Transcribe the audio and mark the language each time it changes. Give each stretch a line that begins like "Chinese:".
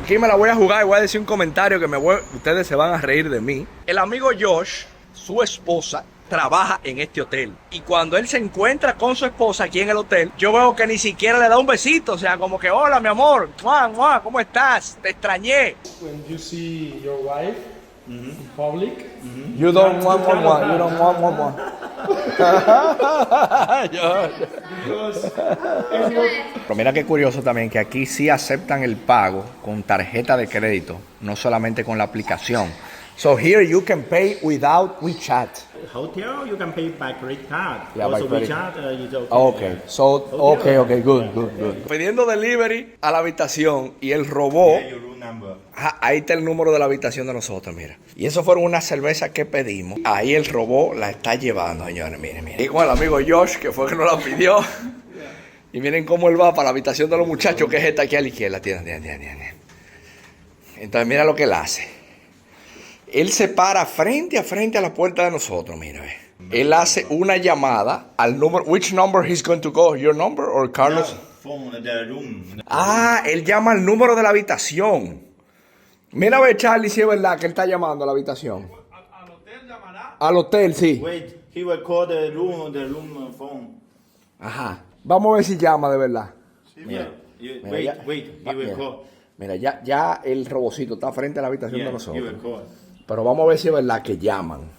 Spanish: Aquí me la voy a jugar y voy a decir un comentario que ustedes se van a reír de mí. El amigo Josh, su esposa, trabaja en este hotel. Y cuando él se encuentra con su esposa aquí en el hotel, yo veo que ni siquiera le da un besito. O sea, como que, hola, mi amor, ¿cómo estás? Te extrañé.
English: When you see your wife in public, You don't want one. You don't want one.
Spanish: Pero mira qué curioso también que aquí sí aceptan el pago con tarjeta de crédito, no solamente con la aplicación.
English: So here you can pay without WeChat. Hotel, you can pay by credit card. Yeah, also by credit. WeChat, is okay. Okay, so, okay, good.
Spanish: Pidiendo delivery a la habitación y él robó.
English: Yeah, your room number.
Spanish: Ahí está el número de la habitación de nosotros, mira. Y eso fueron unas cervezas que pedimos. Ahí el robó la está llevando, señores, miren. Y con el amigo Josh, que fue que nos la pidió. Y miren cómo él va para la habitación de los muchachos, que es esta aquí a la izquierda. Tiene. Entonces mira lo que él hace. Él se para frente a la puerta de nosotros, mira. Él hace una llamada al número.
English: Which number he's going to call? Your number or Carlos? Phone the room.
Spanish: Él llama al número de la habitación. Mira a ver, Charlie, si es verdad que él está llamando a la habitación. ¿Al hotel llamará? Al hotel, sí.
English: Wait, he will call the room phone. Ajá.
Spanish: Vamos a ver si llama de verdad.
English: Yeah.
Spanish: Mira,
English: Wait, he will call.
Spanish: Mira, ya el robocito está frente a la habitación de
English: Yeah, he
Spanish: nosotros.
English: will call.
Spanish: Pero vamos a ver si es verdad que llaman.